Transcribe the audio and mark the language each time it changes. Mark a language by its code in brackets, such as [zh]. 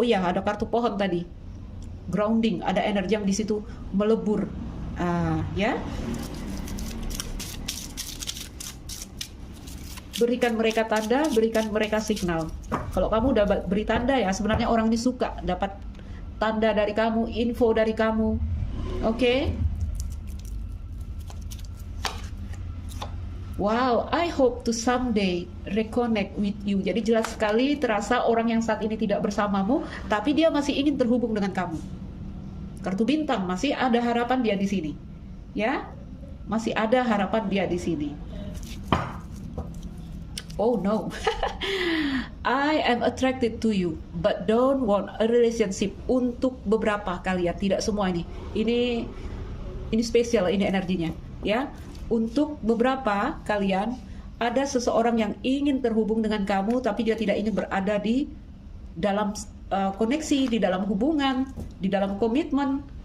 [id] Oh ya, ada kartu pohon tadi. Grounding, ada energi yang di situ melebur. Ya. Berikan mereka tanda, berikan mereka signal. Kalau kamu udah beri tanda ya, sebenarnya orang ini suka dapat tanda dari kamu, info dari kamu. Oke? [en] Wow, I hope to someday reconnect with you. [id] Jadi jelas sekali terasa orang yang saat ini tidak bersamamu, tapi dia masih ingin terhubung dengan kamu. Kartu bintang, masih ada harapan dia di sini. Ya? Masih ada harapan dia di sini. [en] Oh no, I am attracted to you, but don't want a relationship. [id] Untuk beberapa kalian, tidak semua ini. Ini spesial, ini energinya, ya. Untuk beberapa kalian, ada seseorang yang ingin terhubung dengan kamu, tapi dia tidak ingin berada di dalam koneksi, di dalam hubungan, di dalam komitmen.